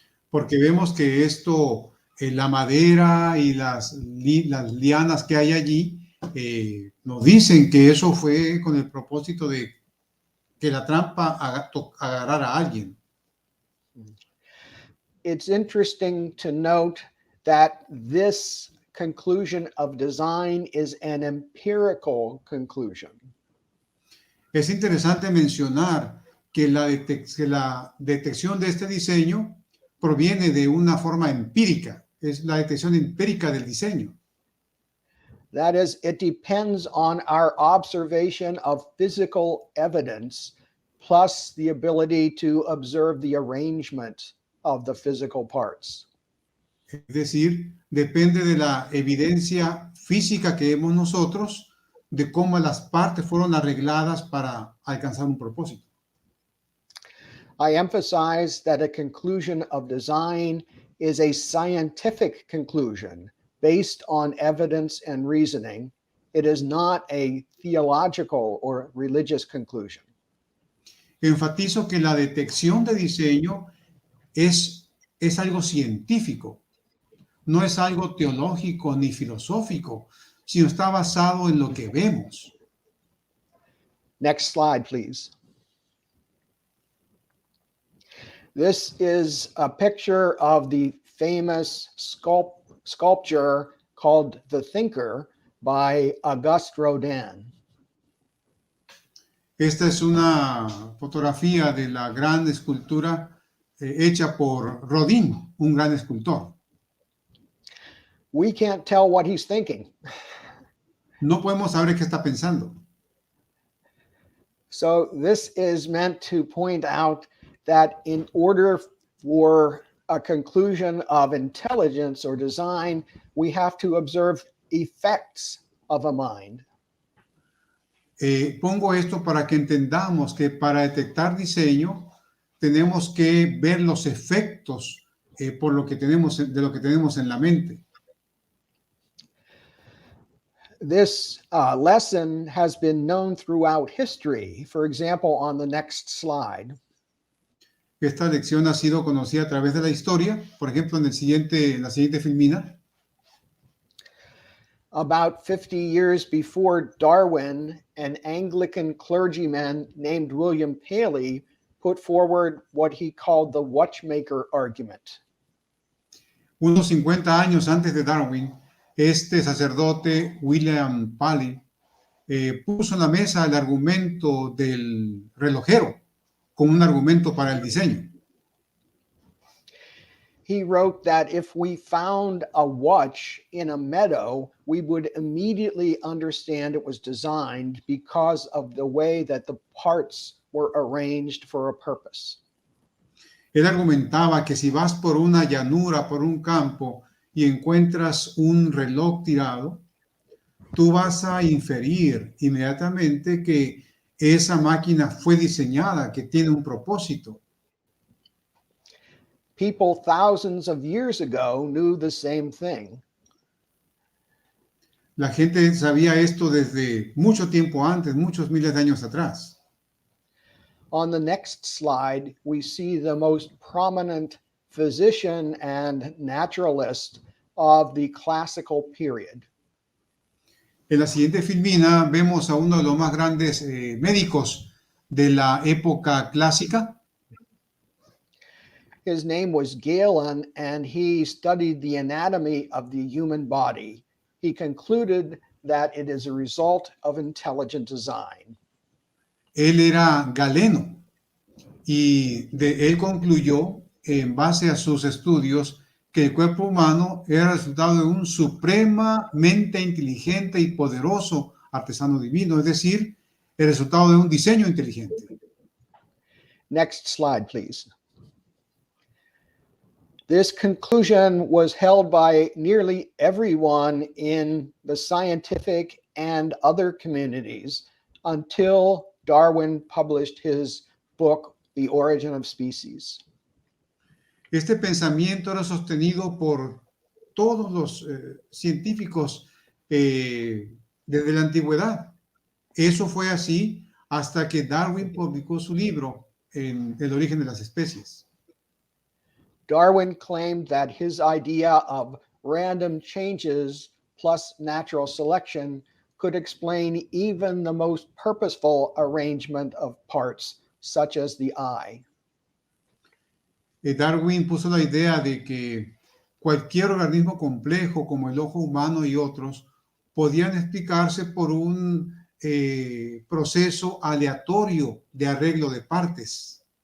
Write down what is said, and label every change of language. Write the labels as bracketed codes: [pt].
[es] Porque vemos que esto, la madera y las lianas que hay allí, nos dicen que eso fue con el propósito de que la trampa agarrara a alguien. [en] It's interesting to note that this conclusion of design is an empirical conclusion. [es] Es interesante mencionar que la detección de este diseño proviene de una forma empírica, es la detección empírica del diseño. [en] That is, it depends on our observation of physical evidence, plus the ability to observe the arrangement of the physical parts. [es] Es decir, depende de la evidencia física que vemos nosotros de cómo las partes fueron arregladas para alcanzar un propósito. [en] I emphasize that a conclusion of design is a scientific conclusion based on evidence and reasoning. It is not a theological or religious conclusion. [es] Enfatizo que la detección de diseño es algo científico, no es algo teológico ni filosófico, sino está basado en lo que vemos. [en] Next slide, please. This is a picture of the famous sculpture called The Thinker by Auguste Rodin. [es] Esta es una fotografía de la gran escultura hecha por Rodin, un gran escultor. [en] We can't tell what he's thinking. [es] No podemos saber qué está pensando. [en] So this is meant to point out that in order for a conclusion of intelligence or design, we have to observe effects of a mind. [es] Pongo esto para que entendamos que para detectar diseño tenemos que ver los efectos por lo que tenemos, de lo que tenemos en la mente. [en] This lesson has been known throughout history. For example, on the next slide, [es] Esta lección ha sido conocida a través de la historia, por ejemplo, en la siguiente filmina. [en] about 50 years before Darwin, an Anglican clergyman named William Paley put forward what he called the watchmaker argument. [es] Unos 50 años antes de Darwin, este sacerdote William Paley puso en la mesa el argumento del relojero como un argumento para el diseño. [en] He wrote that if we found a watch in a meadow, we would immediately understand it was designed because of the way that the parts were arranged for a purpose. [es] Él argumentaba que si vas por una llanura, por un campo, y encuentras un reloj tirado, tú vas a inferir inmediatamente que esa máquina fue diseñada, que tiene un propósito. [en] People thousands of years ago knew the same thing. [es] La gente sabía esto desde mucho tiempo antes, muchos miles de años atrás. [en] On the next slide, we see the most prominent physician and naturalist of the classical period. [es] En la siguiente filmina vemos a uno de los más grandes médicos de la época clásica. [en] His name was Galen, and he studied the anatomy of the human body. He concluded that it is a result of intelligent design. [es] Él era galeno y él concluyó en base a sus estudios que el cuerpo humano era el resultado de un supremamente inteligente y poderoso artesano divino, es decir, el resultado de un diseño inteligente. [en] Next slide, please. This conclusion was held by nearly everyone in the scientific and other communities until Darwin published his book, The Origin of Species. [es] Este pensamiento era sostenido por todos los científicos desde la antigüedad. Eso fue así hasta que Darwin publicó su libro en El origen de las especies. [en] Darwin claimed that his idea of random changes plus natural selection could explain even the most purposeful arrangement of parts, such as the eye. [es] Darwin puso la idea de que cualquier organismo complejo como el ojo humano y otros podían explicarse por un proceso aleatorio de arreglo de partes.